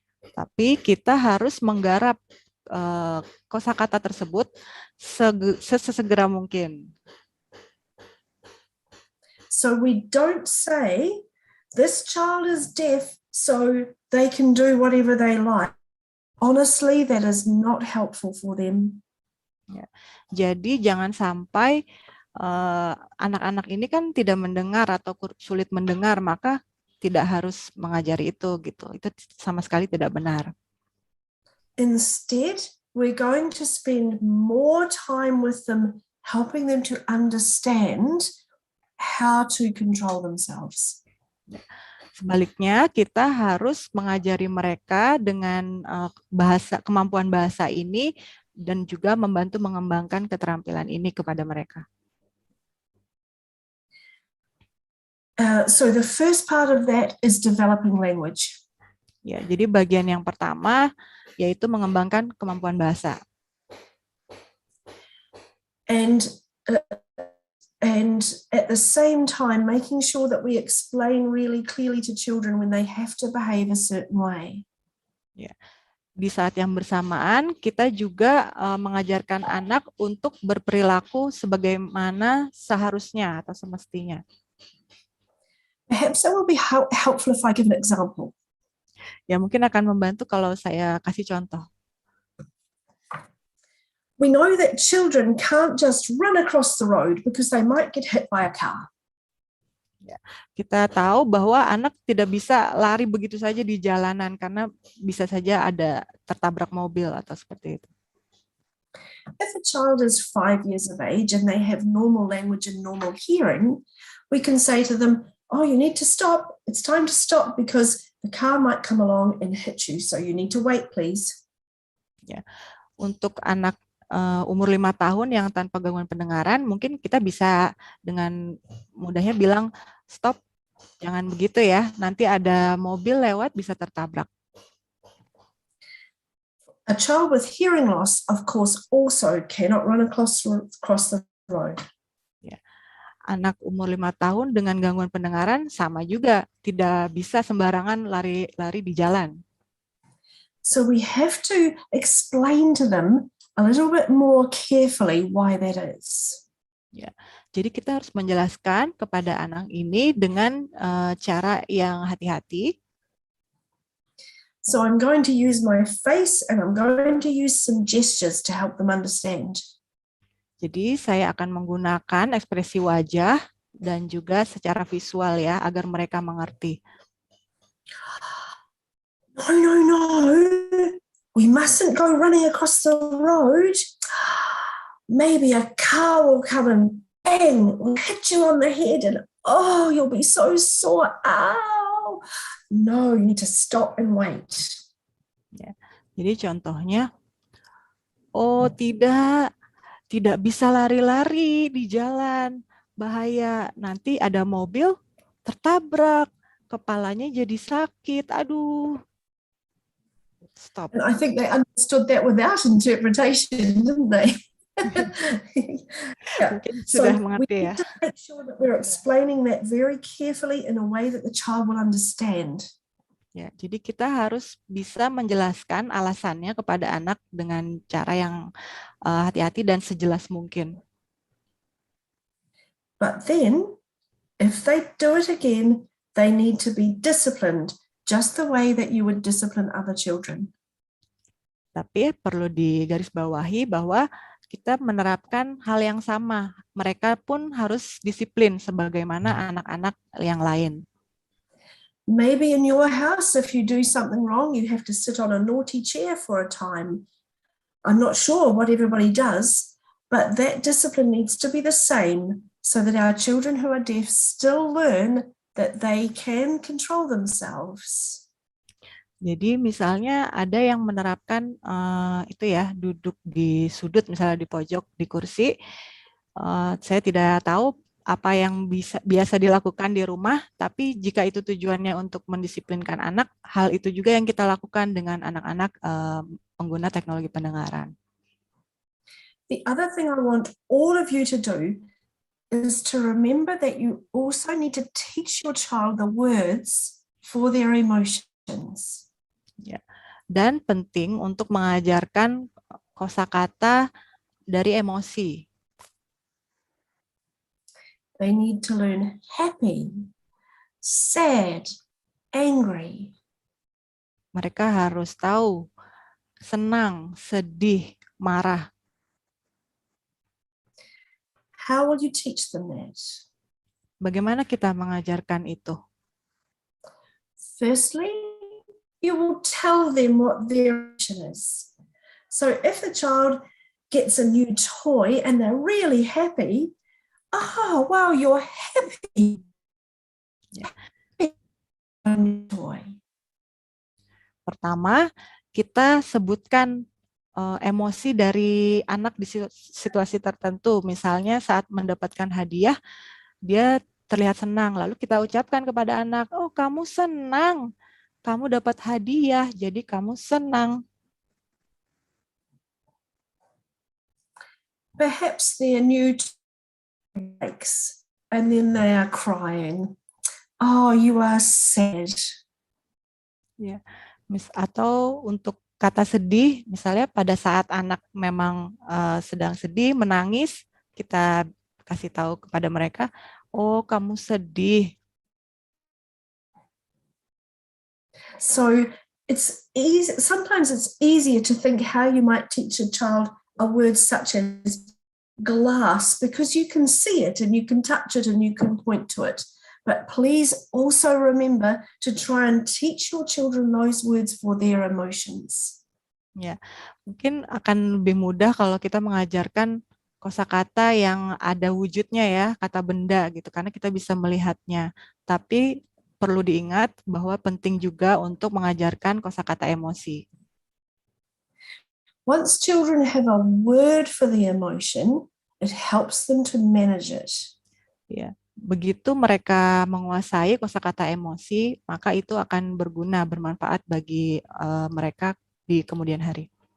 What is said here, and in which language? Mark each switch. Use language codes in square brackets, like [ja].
[id] Tapi kita harus menggarap kosakata tersebut sesegera mungkin. [en] So we don't say, this child is deaf, so they can do whatever they like. Honestly, that is not helpful for them. [id] Ya. Jadi jangan sampai anak-anak ini kan tidak mendengar atau sulit mendengar, maka tidak harus mengajari itu gitu. Itu sama sekali tidak benar. [en] Instead, we're going to spend more time with them, helping them to understand how to control themselves. [id] Sebaliknya, kita harus mengajari mereka dengan kemampuan bahasa ini dan juga membantu mengembangkan keterampilan ini kepada mereka. [en] So the first part of that is developing language. [id] Ya, jadi bagian yang pertama yaitu mengembangkan kemampuan bahasa. [en] And at the same time making sure that we explain really clearly to children when they have to behave a certain way. [id] Ya. Di saat yang bersamaan kita juga mengajarkan anak untuk berperilaku sebagaimana seharusnya atau semestinya. [en] Perhaps that will be helpful if I give an example. [id] Ya, mungkin akan membantu kalau saya kasih contoh. [en] We know that children can't just run across the road because they might get hit by a car. [id] Ya, kita tahu bahwa anak tidak bisa lari begitu saja di jalanan karena bisa saja ada tertabrak mobil atau seperti itu. [en] If a child is 5 years of age and they have normal language and normal hearing, we can say to them, oh, you need to stop. It's time to stop because the car might come along and hit you. So you need to wait, please. [id] Ya, untuk anak umur 5 tahun yang tanpa gangguan pendengaran, mungkin kita bisa dengan mudahnya bilang, stop, jangan begitu ya. Nanti ada mobil lewat bisa tertabrak. [en] A child with hearing loss, of course, also cannot run across the road. [id] Ya. Anak umur 5 tahun dengan gangguan pendengaran sama juga, tidak bisa sembarangan lari di jalan. [en] So we have to explain to them a little bit more carefully why that is. [id] Ya. Jadi kita harus menjelaskan kepada anak ini dengan cara yang hati-hati. [en] So I'm going to use my face and I'm going to use some gestures to help them understand. [id] Jadi saya akan menggunakan ekspresi wajah dan juga secara visual ya, agar mereka mengerti. [en] No. We mustn't go running across the road. Maybe a car will come and bang, will hit you on the head and oh, you'll be so sore. Ow. No, you need to stop and wait. [id] Ya. Jadi contohnya, oh tidak bisa lari-lari di jalan, bahaya. Nanti ada mobil tertabrak, kepalanya jadi sakit, aduh. Stop. [en] And I think they understood that without interpretation, didn't they? Yeah. So we need to make sure that we're explaining that very carefully in a way that the child will understand. [id] Ya, jadi kita harus bisa menjelaskan alasannya kepada anak dengan cara yang hati-hati dan sejelas mungkin. [en] But then, if they do it again, they need to be disciplined, just the way that you would discipline other children. [id] Tapi perlu digarisbawahi bahwa kita menerapkan hal yang sama. Mereka pun harus disiplin sebagaimana anak-anak yang lain. [en] Maybe in your house, if you do something wrong, you have to sit on a naughty chair for a time. I'm not sure what everybody does, but that discipline needs to be the same so that our children who are deaf still learn that they can control themselves. [id] Jadi misalnya ada yang menerapkan itu ya, duduk di sudut, misalnya di pojok, di kursi. Saya tidak tahu apa yang biasa dilakukan di rumah, tapi jika itu tujuannya untuk mendisiplinkan anak, hal itu juga yang kita lakukan dengan anak-anak pengguna teknologi pendengaran. [en] The other thing I want all of you to do is to remember that you also need to teach your child the words for their emotions. [id] Ya. Dan penting untuk mengajarkan kosakata dari emosi. [en] They need to learn happy, sad, angry. [id] Mereka harus tahu senang, sedih, marah. [en] How will you teach them that? [id] Bagaimana kita mengajarkan itu? [en] Firstly, you will tell them what their emotion is. So if the child gets a new toy and they're really happy, oh, wow, you're happy. Yeah. Toy. [id] Pertama, kita sebutkan emosi dari anak di situasi tertentu. Misalnya saat mendapatkan hadiah, dia terlihat senang. Lalu kita ucapkan kepada anak, oh kamu senang. Kamu dapat hadiah, jadi kamu senang. [en] Perhaps their new breaks and then they are crying. Oh, you are sad. [id] Ya, atau untuk kata sedih, misalnya pada saat anak memang sedang sedih, menangis, kita kasih tahu kepada mereka, oh kamu sedih. [en] So it's easy. Sometimes it's easier to think how you might teach a child a word such as glass because you can see it and you can touch it and you can point to it. But please also remember to try and teach your children those words for their emotions. [id] Ya, mungkin akan lebih mudah kalau kita mengajarkan kosakata yang ada wujudnya ya, kata benda gitu, karena kita bisa melihatnya. Tapi perlu diingat bahwa penting juga untuk mengajarkan kosakata emosi. [en] Once children have a word for the emotion, it helps them to manage it. [id] Ya, begitu mereka menguasai kosakata emosi, maka itu akan berguna, bermanfaat bagi mereka di kemudian hari.